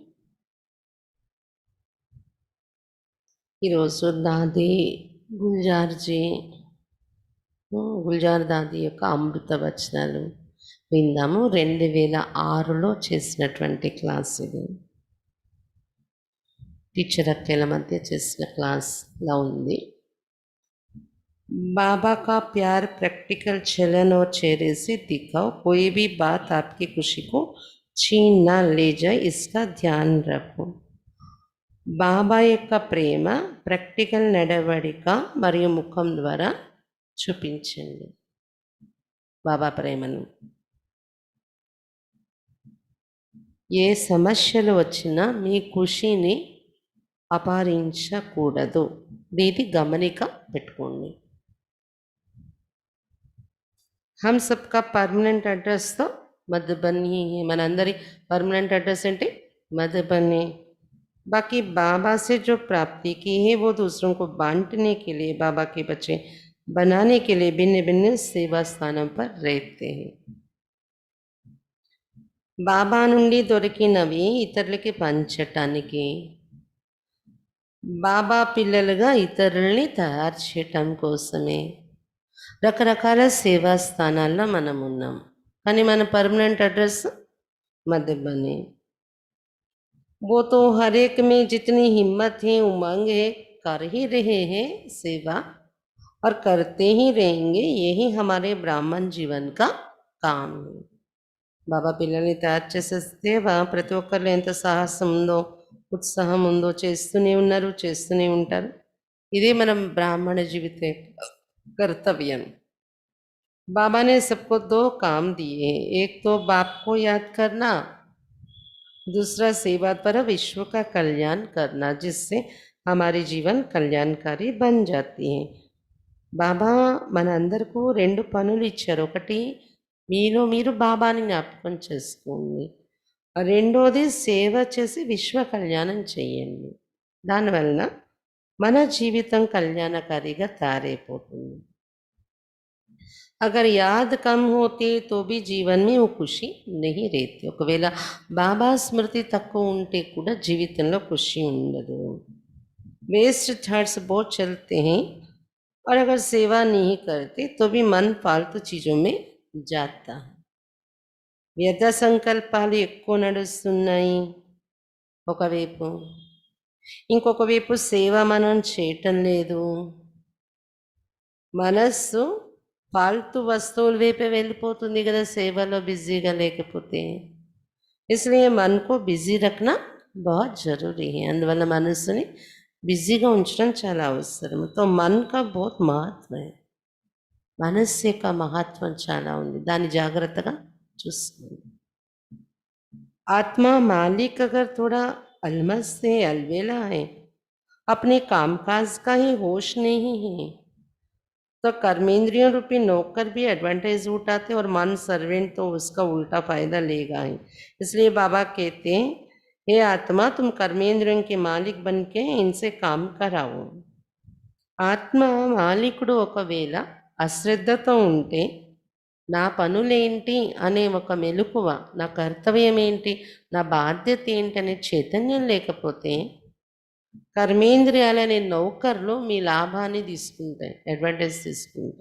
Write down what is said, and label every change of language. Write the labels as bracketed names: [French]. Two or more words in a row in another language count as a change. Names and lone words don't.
[Telugu] ఈరోజు దాది గుల్జార్ దాది యొక్క అమృత వచనాలు విందాము. 2006లో చేసినటువంటి క్లాస్ ఇది. టీచర్ అక్కల మధ్య చేసిన క్లాస్లో ఉంది. [Hindi] बाबा का प्यार प्रैक्टिकल चलन और चेहरे से दिखाओ, कोई भी बात आपकी खुशी को छीन ना ले जाए, इसका ध्यान रखो. [Telugu] బాబా యొక్క ప్రేమ ప్రాక్టికల్ నడవడిక మరియు ముఖం ద్వారా చూపించండి బాబా ప్రేమను. ఏ సమస్యలు వచ్చినా మీ ఖుషిని అపహరించకూడదు. దీని గమనిక పెట్టుకోండి. [Hindi] हम सबका [English] permanent address [Hindi] तो मधुबनी है. [Telugu] మనందరి [English] permanent address [Telugu] ఏంటి? मधुबनी. [Hindi] बाकी बाबा से जो प्राप्ति की है वो दूसरों को बांटने के लिए, बाबा के बच्चे बनाने के लिए भिन्न भिन्न सेवा स्थानों पर रहते हैं. [Telugu] బాబా నుండి దొరికినవి ఇతరులకి పంచటానికి, బాబా పిల్లలుగా ఇతరుల్ని తయారు చేయటం కోసమే రకరకాల సేవా స్థానాల్లో మనం ఉన్నాం. కానీ మన [English] permanent address [Telugu] మధుబని. [Hindi] वो तो हर एक में जितनी हिम्मत है उमंग है कर ही रहे हैं सेवा और करते ही रहेंगे. यही हमारे ब्राह्मण जीवन का काम है. [Telugu] బాబా పిల్లల్ని తయారు చేసే సేవ ప్రతి ఒక్కరిలో ఎంత సాహసం ఉందో, ఉత్సాహం ఉందో చేస్తూనే ఉంటారు. ఇదే మనం బ్రాహ్మణ జీవిత कर्तव्य. [Hindi] बाबा ने सबको 2 काम दिए. एक तो बाप को याद करना, दूसरा सेवा पर विश्व का कल्याण करना, जिससे हमारे जीवन कल्याणकारी बन जाती है. [Telugu] బాబా మన అందరికీ 2 పనులు ఇచ్చారు. ఒకటి మీలో మీరు బాబాని జ్ఞాపకం చేసుకోండి, రెండోది సేవ చేసి విశ్వ కళ్యాణం చేయండి. దానివలన మన జీవితం కళ్యాణకారిగా తయారైపోతుంది. [Hindi] अगर याद कम होती तो भी जीवन में वो खुशी नहीं रहती. [Telugu] ఒకవేళ బాబా స్మృతి తక్కువ ఉంటే కూడా జీవితంలో ఖుషి ఉండదు. [English] waste thoughts [Hindi] बहुत चलते हैं और अगर सेवा नहीं करते तो भी मन फालतू चीज़ों में जाता है. [Telugu] వ్యర్థ సంకల్పాలు ఎక్కువ నడుస్తున్నాయి ఒకవైపు, ఇంకొక వైపు సేవ మనం చేయటం లేదు. మనస్సు [Hindi] फालतू वस्तुओं [Telugu] వైపే వెళ్ళిపోతుంది కదా సేవలో బిజీగా లేకపోతే. [Hindi] इसलिए मन को बिजी रखना बहुत ज़रूरी है. [Telugu] అందువల్ల మనసుని బిజీగా ఉంచడం చాలా అవసరం. [Hindi] तो मन का बहुत महत्व है. [Telugu] మనస్సు యొక్క మహత్వం చాలా ఉంది, దాన్ని జాగ్రత్తగా చూసుకోండి. [Hindi] आत्मा मालिक अगर थोड़ा अलमस है, अलबेला है, अपने कामकाज का ही होश नहीं है, तो कर्मेंद्रियों रूपी नौकर भी एडवांटेज उठाते और मन सर्वेंट तो उसका उल्टा फायदा लेगा ही. इसलिए बाबा कहते हैं, हे आत्मा तुम कर्मेंद्रियों के मालिक बन के इनसे काम कराओ. [Telugu] ఆత్మ మాలికుడు ఒకవేళ అశ్రద్ధతో ఉంటే నా పనులేంటి అనే ఒక మెలకువ, నా కర్తవ్యం ఏంటి, నా బాధ్యత ఏంటి అనే చైతన్యం లేకపోతే కర్మేంద్రియాలనే నౌకర్లు మీ లాభాన్ని తీసుకుంటాయి, అడ్వాంటేజ్ తీసుకుంటాయి.